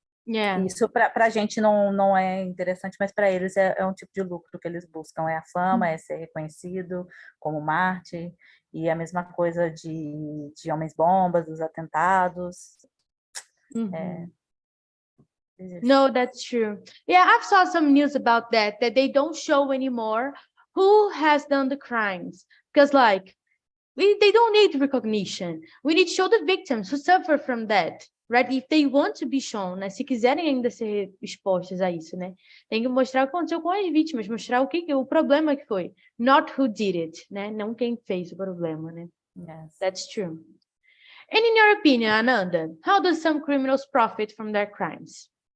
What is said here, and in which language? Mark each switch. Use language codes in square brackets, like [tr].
[en] Yeah. [pt] Isso para a gente não é interessante, mas para eles é um tipo de lucro que eles buscam, é a fama, é ser reconhecido como Marte, e a mesma coisa de homens-bombas, dos atentados. [en] No, that's true. Yeah, I've saw some news about that they don't show anymore who has done the crimes, because like they don't need recognition. We need to show the victims who suffer from that, right? If they want to be shown, [pt] né? Se quiserem ainda ser expostos a isso, né? Tem que mostrar o que aconteceu com as vítimas, mostrar o problema que foi, [en] not who did it, [pt] né? Não quem fez o problema, né? [en] Yes. That's true. And in your opinion, Ananda, how do some criminals profit from their crimes?